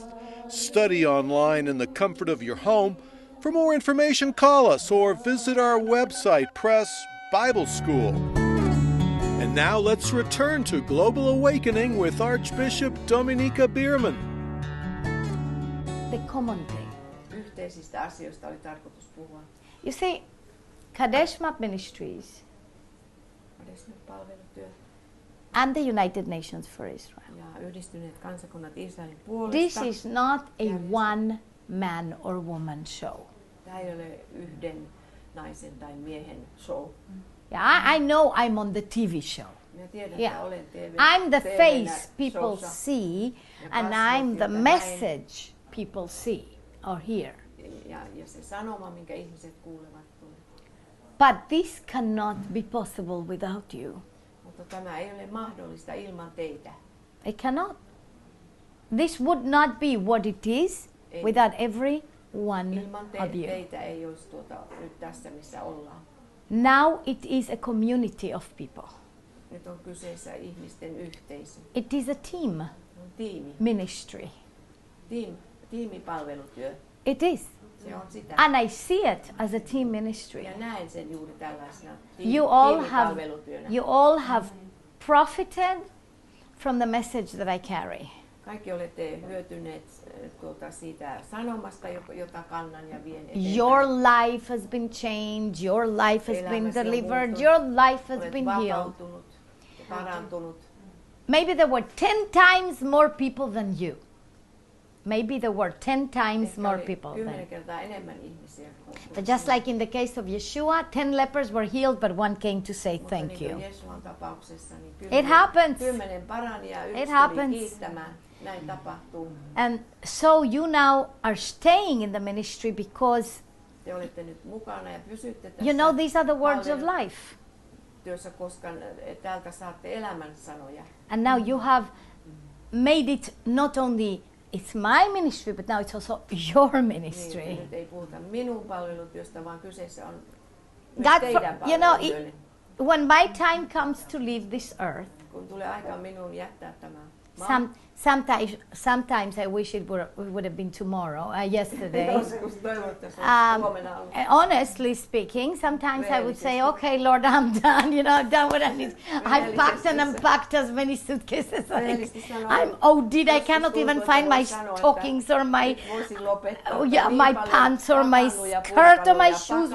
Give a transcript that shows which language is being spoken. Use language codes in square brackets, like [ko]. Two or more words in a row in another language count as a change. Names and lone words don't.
[en] Study online in the comfort of your home. For more information, call us or visit our website, Press Bible School. And now let's return to Global Awakening with Archbishop Dominiquae Bierman. The common thing. [fi] Yhteisistä asioista oli tarkoitus puhua. [en] You see, Kad-Esh MAP Ministries and the United Nations for Israel. [fi] Ja Yhdistyneet kansakunnat Israelin puolesta. [en] This is not a one man or woman show. [fi] Tämä ei ole yhden naisen tai miehen show. [en] Yeah, I know I'm on the TV show. [fi] Minä tiedän, [en] Yeah. [fi] että olen [en] I'm the [fi] TV-nä [en] face people [fi] showssa. [en] see, and [fi] kasvot, [en] I'm the [fi] joita [en] message people see or hear. [fi] Ja se sanoma, minkä ihmiset kuulevat, tulee. [en] But this cannot be possible without you. [fi] Mutta tämä ei ole mahdollista ilman teitä. [en] It cannot. This would not be what it is [fi] Ei. [en] without every one [fi] Ilman [en] of you. [fi] teitä ei olisi nyt tässä, missä ollaan. [en] Now it is a community of people. [fi] Nyt on kyseessä ihmisten yhteisö. [en] It is a team [fi] On tiimi. [en] ministry. [fi] Tiimipalvelutyö. [en] It is. [fi] Se on sitä. [en] And I see it as a team ministry. [fi] Ja näen sen juuri tällaisena [en] You [fi] tiimipalvelutyönä. [en] all have profited from the message that I carry. [fi] Kaikki olette hyötyneet siitä sanomasta, jota kannan ja vien eteenpäin. [en] Your life has been changed, your life has been [fi] Elämäsi on [en] delivered, [fi] muuttunut. [en] your life has [fi] Olet [en] been healed. [fi] vapautunut ja parantunut. [en] Maybe there were 10 times more people than you. Maybe there were 10 times [fi] Ehkä [en] more [fi] oli [en] people than [fi] 10 kertaa enemmän ihmisiä. [en] But just like in the case of Yeshua, 10 lepers were healed, but one came to say [fi] Mutta [en] thank [fi] niin kuin [en] you. [fi] Jeesuan tapauksessa, niin [en] It happens. [fi] 10 parani ja yksi [en] It [fi] tuli [en] happens. [fi] kiittämään. Näin tapahtuu. [en] And so you now are staying in the ministry because [fi] Te olette nyt mukana ja pysytte tässä [en] you know these are the words of life. [fi] työssä, koska täältä saatte elämän sanoja. [en] And now you have made it not only it's my ministry, but now it's also your ministry. [fi] Niin, nyt ei puhuta minun palvelutyöstä, vaan kyseessä on myös [en] God, [fi] teidän [en] you know, [fi] palvelutyönne. [en] when my time comes to leave this earth, [fi] Kun tulee aika minun jättää tämä maa, [en] sometimes I wish it would have been tomorrow, yesterday. [fi] joskus toivon, että se olisi huomenna ollut. [en] Honestly speaking, sometimes I would say, okay, Lord, I'm done. You know, I've done what I need. I've packed and unpacked as many suitcases. I'm OD'd. I cannot even find my stockings or my my pants or my skirt or my shoes.